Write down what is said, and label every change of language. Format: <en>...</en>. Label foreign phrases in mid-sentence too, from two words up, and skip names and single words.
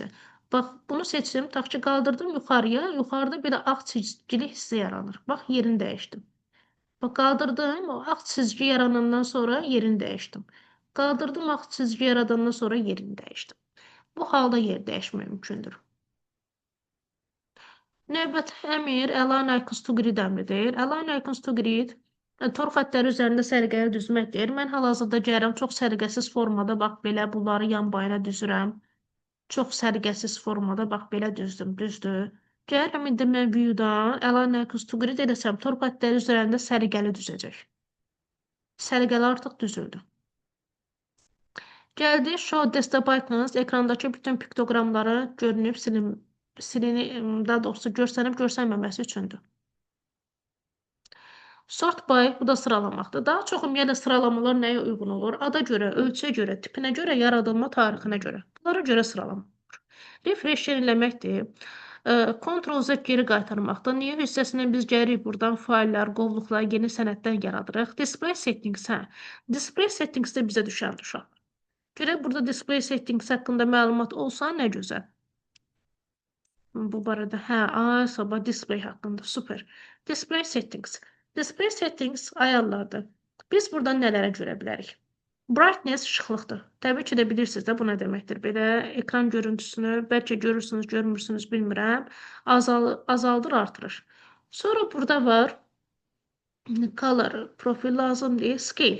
<az>Bax, bunu seçdim, tax ki, qaldırdım yuxarıya, yuxarıda bir ağ çizgili hissə yaranır. Bax, yerini dəyişdim. Bax, qaldırdım, o ağ çizgi yaranandan sonra yerini dəyişdim. Qaldırdım, ağ çizgi yaradandan sonra yerini dəyişdim. Bu halda yer dəyişmək mümkündür. Növbəti əmr</az> <en>Align Icons to Grid</en> <az>əmridir.</az> <en>Align Icons to Grid</en> <az>tor xəttləri üzərində səliqəli düzməkdir. Mən hal-hazırda gəlirəm çox səliqəsiz formada, bax belə bunları yan bayına düzürəm. Çox səliqəsiz formada, bax belə düzdüm, düzdür. Gəlirəm indi mən View-dan</az> <en>Align Icons to Grid</en> <az>edəsəm, tor xəttləri üzərində səliqəli düzəcək. Səliqəli artıq düzüldü. Gəldi</az> <en>Show Desktop Icons,</en> <az>ekrandakı bütün piktoqramları görünüb, daha doğrusu görsənməməsi üçündür.</az> <en>Sort by,</en> <az>bu da sıralamaqdır. Daha çox ümumiyyətlə sıralamalar nəyə uyğun olur? Ada görə, ölçüyə görə, tipinə görə, yaradılma tarixinə görə. Bunlara görə sıralama olur. Refresh yeniləməkdir. Ctrl-Z geri qaytarmaqdır. New hissəsindən biz gəlirik buradan faillər, qovluqlar, yeni sənədlər yaradırıq. Display Settings, Display Settings-də bizə düşərdir uşaq. Görək burada Display Settings haqqında məlumat olsa nə gözəl. Bu barədə, sabah Display haqqında, super. Display Settings. Display Settings ayarlardır. Biz buradan nələrə görə bilərik? Brightness şıxlıqdır. Təbii ki də bilirsiniz də bu nə deməkdir. Belə ekran görüntüsünü bəlkə görürsünüz, görmürsünüz, bilmirəm. Azaldır, artırır. Sonra burada var Color, profil lazım deyil, Scale.</az>